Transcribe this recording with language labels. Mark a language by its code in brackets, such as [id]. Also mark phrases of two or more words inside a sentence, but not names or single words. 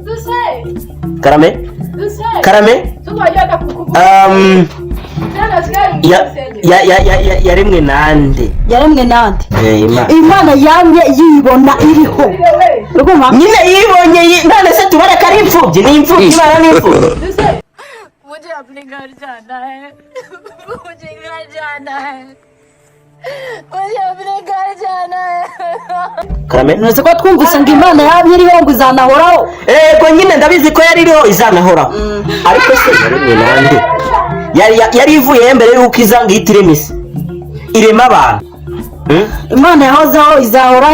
[rw] karame yaremwe nande? Imana yamye yibona iriho nyine yibonye. none se tubare ko ari imfubyi? ni imfubyi. Imana ni imfubyi. [hi] मुझे अपने घर जाना है मुझे घर जाना है मुझे अपने घर जाना है. [rw] karame nose ko twumvise ngo Imana yamye iriho ngo izanahoraho. ko nyine ndabizi ko yari iriho izanahoraho. ariko se yaremwe nande? yari ivuye mbere yuko iza ngo ihitire isi irema abantu. Imana yahozeho izahoraho.